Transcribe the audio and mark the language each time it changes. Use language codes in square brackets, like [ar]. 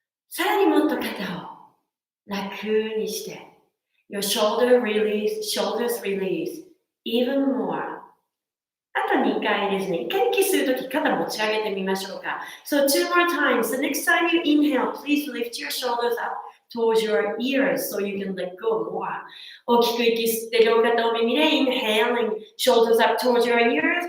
[ja] さらにもっと肩を楽にして、 [en] Your shoulders release even more. [ja] あと2回ですね。1回息するとき肩持ち上げてみましょうか。 [en] So 2 more times. The next time you inhale, please lift your shoulders up towards your ears so you can let go more. [ja] 大きく息吸って両肩を耳で [en] inhaling shoulders up towards your ears.